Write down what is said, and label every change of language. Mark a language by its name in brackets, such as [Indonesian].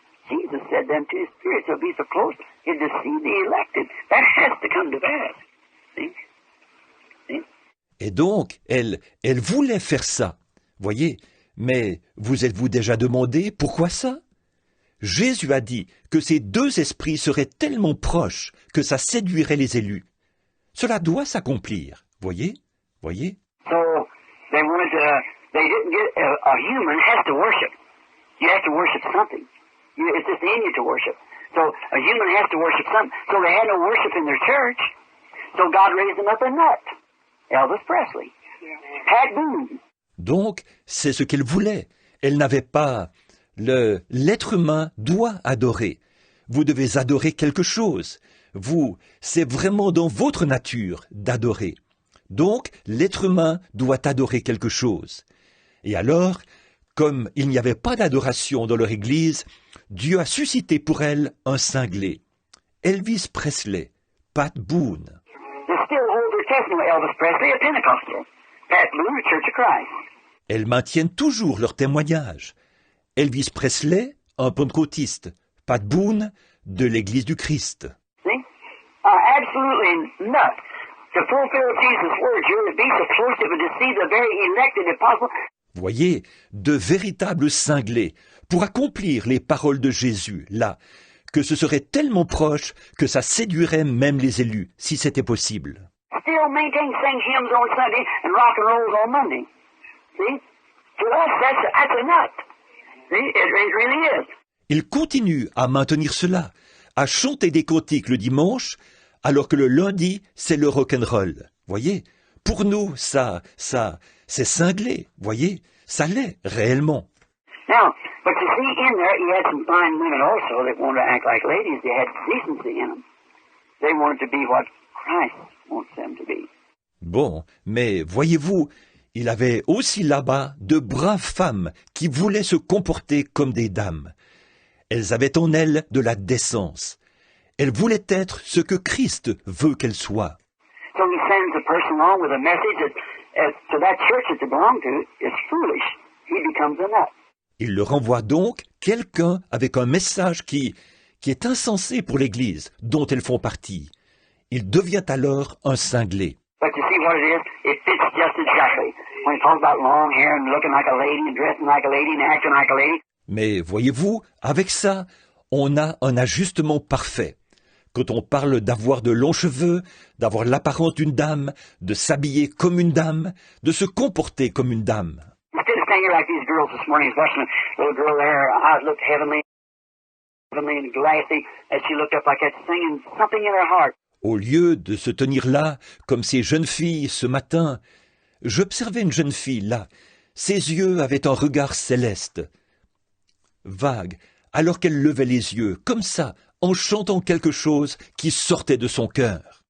[English] Jesus said them two spirits will be so close to deceive the elected. That has to come to pass. See? See? [French] Et donc, elles voulaient faire ça, voyez. Mais vous êtes-vous déjà demandé pourquoi ça? Jésus a dit que ces deux esprits seraient tellement proches que ça séduirait les élus. Cela doit s'accomplir, voyez? Voyez? [English] So they wanted to. They didn't get a human has to worship. You have to worship something. It's just in you to worship. So a human has to worship something. So they had no worship in their church. So God raised them up a nut. Elvis Presley, Pat Boone. [French] Donc, c'est ce qu'elle voulait. Elle n'avait pas... L'être humain doit adorer. Vous devez adorer quelque chose. C'est vraiment dans votre nature d'adorer. Donc, l'être humain doit adorer quelque chose. Et alors, comme il n'y avait pas d'adoration dans leur église, Dieu a suscité pour elle un cinglé. Elvis Presley, Pat Boone. [English] They still hold their testimony. Elvis Presley, a Pentecostal. Pat Boone, a Church of Christ. [French] Elles maintiennent toujours leur témoignage. Elvis Presley, un pentecôtiste. Pat Boone, de l'Église du Christ. [English] See? Absolutely not. To fulfill Jesus' words, you would be so close to deceive the very elected if possible. [French] Voyez, de véritables cinglés pour accomplir les paroles de Jésus, là, que ce serait tellement proche que ça séduirait même les élus, si c'était possible. [English] Still maintain sing hymns on Sunday and rock and rolls on Monday. See? To us, that's a nut. See? It really is. [French] Ils continuent à maintenir cela, à chanter des cantiques le dimanche, alors que le lundi, c'est le rock'n'roll. Voyez? Pour nous, ça, c'est cinglé, voyez? Ça l'est, réellement. [English] Now, But you see, in there, he had some fine women also that wanted to act like ladies. They had decency in them. They wanted to be what Christ wants them to be. [French] Bon, mais voyez-vous, il avait aussi là-bas de braves femmes qui voulaient se comporter comme des dames. Elles avaient en elles de la décence. Elles voulaient être ce que Christ veut qu'elles soient. [English] So he sends a person along with a message that, to that church that they belong to is foolish. He becomes a nut. [French] Il leur envoie donc quelqu'un avec un message qui est insensé pour l'Église dont elles font partie. Il devient alors un cinglé. [English] But you see what it is? It fits just exactly. When he talks about long hair and looking like a lady and dressing like a lady and acting like a lady. [French] Mais voyez-vous, avec ça, on a un ajustement parfait. Quand on parle d'avoir de longs cheveux, d'avoir l'apparence d'une dame, de s'habiller comme une dame, de se comporter comme une dame. [English] Instead of singing like these girls this morning, watching a little girl there, her eyes looked heavenly and glassy as she looked up like that, singing something in her heart. [French] Au lieu de se tenir là, comme ces jeunes filles ce matin, j'observais une jeune fille là. Ses yeux avaient un regard céleste, vague, alors qu'elle levait les yeux, comme ça, en chantant quelque chose qui sortait de son cœur.